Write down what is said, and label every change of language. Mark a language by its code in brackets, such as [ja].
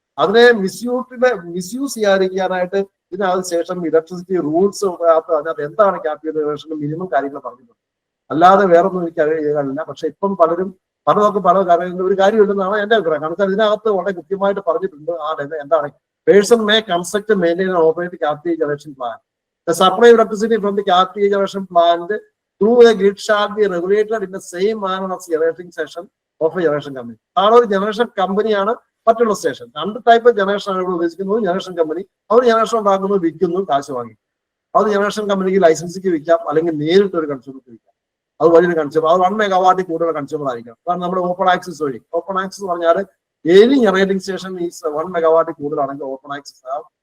[ml] അതിനെ മിസ്യൂസ് ചെയ്യാതിരിക്കാനായിട്ട് ഇതിനകത്ത് ശേഷം ഇലക്ട്രിസിറ്റി റൂൾസ് അതിനകത്ത് എന്താണ് ക്യാപ് ജനറേഷന്റെ മിനിമം കാര്യങ്ങൾ പറഞ്ഞിട്ടുണ്ട്. അല്ലാതെ വേറൊന്നും എനിക്ക് അറിയില്ല. പക്ഷെ ഇപ്പം പലതൊക്കെ പല കാര്യങ്ങളും ഒരു കാര്യമുണ്ടെന്നാണ് എന്റെ അഭിപ്രായം. കാരണം ഇതിനകത്ത് വളരെ കൃത്യമായിട്ട് പറഞ്ഞിട്ടുണ്ട് എന്താണ് [en] Person may construct maintain and operate cap generation plant. The supply of electricity from the captive generation plant through a grid shall be regulated in the same manner as the generating session of a generation company. [ml] ആണ് ഒരു generation കമ്പനിയാണ് മറ്റുള്ള station. രണ്ട് type generation ആണ് ഇവിടെ ഉദ്ദേശിക്കുന്നത്. Generation company അവർ generation ഉണ്ടാക്കുന്നു, വിൽക്കുന്നു, കാശ് വാങ്ങി. അത് ജനറേഷൻ കമ്പനിക്ക് ലൈസൻസിക്ക് വിൽക്കാം, അല്ലെങ്കിൽ നേരിട്ട് ഒരു കൺസ്യൂമർക്ക് വിൽക്കാം. അത് വലിയൊരു കൺസ്യൂമർ, അത് 1 മെഗാവാട്ടിൽ കൂടുതൽ കൺസ്യൂമർ ആയിരിക്കാം. കാരണം നമ്മുടെ ഓപ്പൺ ആക്സസ് വഴി, ഓപ്പൺ ആക്സസ് പറഞ്ഞാൽ [en] any generating station [ml] ഈ 1 മെഗാവാട്ടിൽ കൂടുതലാണെങ്കിൽ ഓപ്പൺ ആക്സസ് ആവും.